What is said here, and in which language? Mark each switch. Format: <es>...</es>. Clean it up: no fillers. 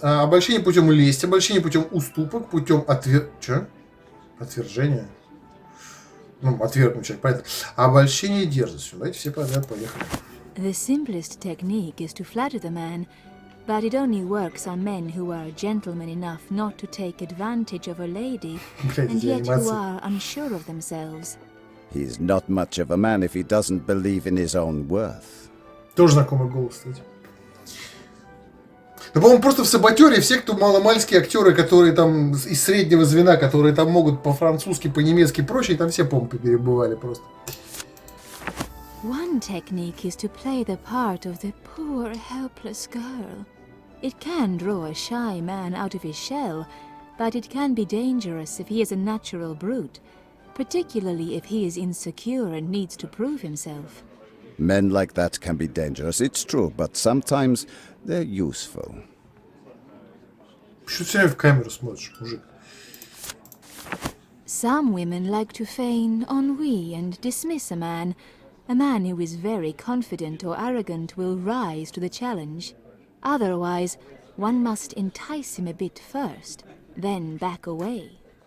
<ru>Обольщение путем лести, обольщение путем уступок, путем отвержения. Ну, отвергнуть человек, понятно. Обольщение дерзостью. Давайте все подряд, поехали.</ru> <en>The simplest technique is to flatter the man, but it only works on men who are gentlemen enough not to take advantage of a lady, and yet who are unsure of themselves. He's not much of a man if he doesn't believe in his own worth.</en> <ru>Тоже знакомый голос, кстати. Да, по-моему, просто в «Саботёре» все, кто маломальские актеры, которые там из среднего звена, которые там могут по-французски, по-немецки и прочее, там все, по-моему, перебывали просто.</ru> <en>One technique is to play the part of the poor, helpless girl. It can draw a shy man out of his shell, but it can be dangerous if he is a natural brute, particularly if he is insecure and needs to prove himself. Men like that can be dangerous, it's true, but sometimes they're useful.</en> <ru>Почему ты все время в камеру смотришь, мужик?</ru> <en>Some women like to feign ennui and dismiss a man. A man who is very confident or arrogant will rise to the challenge. Otherwise, one must entice him a bit first, then back away.</en>